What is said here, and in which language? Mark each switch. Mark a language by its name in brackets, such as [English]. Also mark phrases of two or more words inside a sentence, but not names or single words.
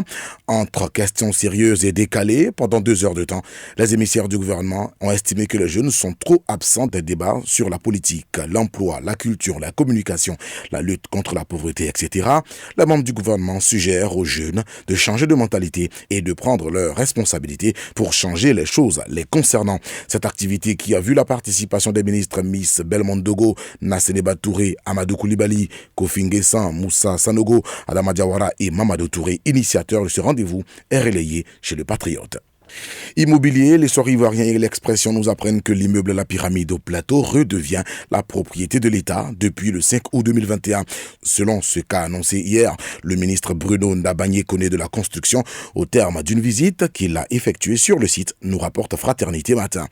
[French] Entre questions sérieuses et décalées, pendant 2 heures de temps, les émissaires du gouvernement ont estimé que les jeunes sont trop absents des débats sur la politique, l'emploi, la culture, la communication, la lutte contre la pauvreté, etc. Les membres du gouvernement suggèrent aux jeunes de changer de mentalité et de prendre leurs responsabilités pour changer les choses les concernant. Cette activité qui a vu la participation des ministres Miss Belmondo Dogo, Nasseneba Touré, Amadou Koulibaly, Kofi Nguessan, Moussa Sanogo, Adama Diawara et Mamadou Touré, initiateurs de ce rendez-vous, est relayé chez le Patriote. Immobilier, les soirs ivoiriens et l'Expression nous apprennent que l'immeuble La Pyramide au Plateau redevient la propriété de l'État depuis le 5 août 2021. Selon ce qu'a annoncé hier le ministre Bruno Ndabagné-Koné de la Construction au terme d'une visite qu'il a effectuée sur le site, nous rapporte Fraternité Matin.